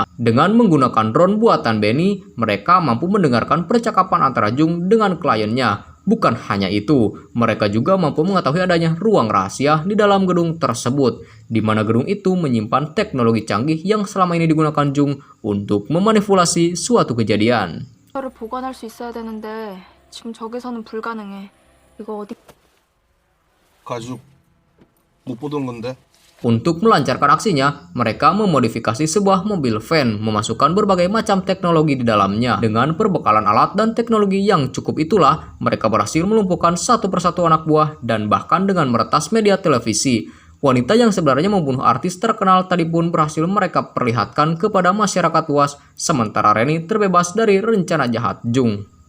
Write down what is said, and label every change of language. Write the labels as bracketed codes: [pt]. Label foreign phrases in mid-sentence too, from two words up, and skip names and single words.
[id] Dengan menggunakan drone buatan Benny, mereka mampu mendengarkan percakapan antara Jung dengan kliennya. Bukan hanya itu, mereka juga mampu mengetahui adanya ruang rahasia di dalam gedung tersebut, di mana gedung itu menyimpan teknologi canggih yang selama ini digunakan Jung untuk memanipulasi suatu kejadian. [ko] 를 보관할 수 있어야 되는데 지금 저기서는 불가능해. 이거 어디? 가죽 못 보던 건데. [id] Untuk melancarkan aksinya, mereka memodifikasi sebuah mobil van, memasukkan berbagai macam teknologi di dalamnya. Dengan perbekalan alat dan teknologi yang cukup itulah, mereka berhasil melumpuhkan satu persatu anak buah dan bahkan dengan meretas media televisi. Wanita yang sebenarnya membunuh artis terkenal tadi pun berhasil mereka perlihatkan kepada masyarakat luas, sementara Reni terbebas dari rencana jahat Jung.